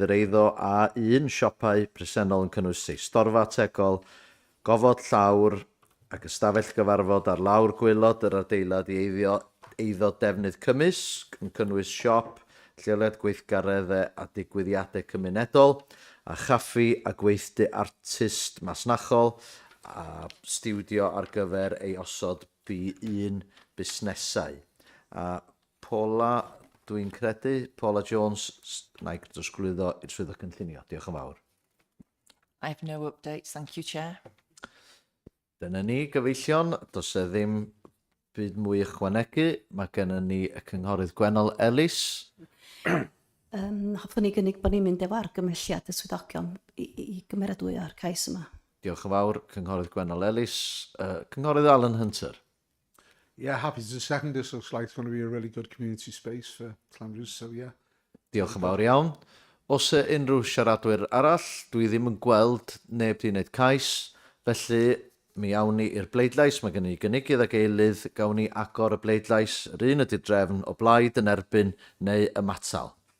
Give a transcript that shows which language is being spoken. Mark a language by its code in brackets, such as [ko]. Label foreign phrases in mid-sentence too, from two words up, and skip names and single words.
[cy] yr eiddo A1 siopau presennol yn cynnwys ei storfa tegol, gofod llawr ac ystafell gyfarfod ar lawr gwylod yr adeilad i eiddo defnydd cymysg yn cynnwys siop, lleoliad gweithgareddau a digwyddiadau cymunedol, a chaffi a gweithdy artist masnachol a stiwdio ar gyfer ei osod B1 busnesau. A Paula, dwi'n credu, Paula Jones, na i drosglwyddo i'r swyddog cynllunio. Diolch yn fawr. [en] I have no updates, thank you, Chair. [cy] Dyna ni, gyfeillion, does e ddim byd mwy ychwanegu. Mae gennym ni y cynghorydd Gwennol Ellis. Hoffwn ni gynnig bod ni'n mynd efo argymhelliad y swyddogion i gymeradwyo'r cais yma. Diolch yn fawr, cynghorydd Gwennol Ellis. Cynghorydd Alan Hunter. [en] Yeah, happy to second this. Looks like it's going to be a really good community space for Llanrwst, so yeah. [cy] Diolch yn fawr iawn. Os e unrhyw siaradwyr arall, dwi ddim yn gweld neb di wneud cais, felly mi awn ni i'r bleidlais. Mae gen i gynigydd ag eilydd, gawn ni agor y bleidlais. Yr un ydy'r drefn o blaid yn erbyn neu ymatal.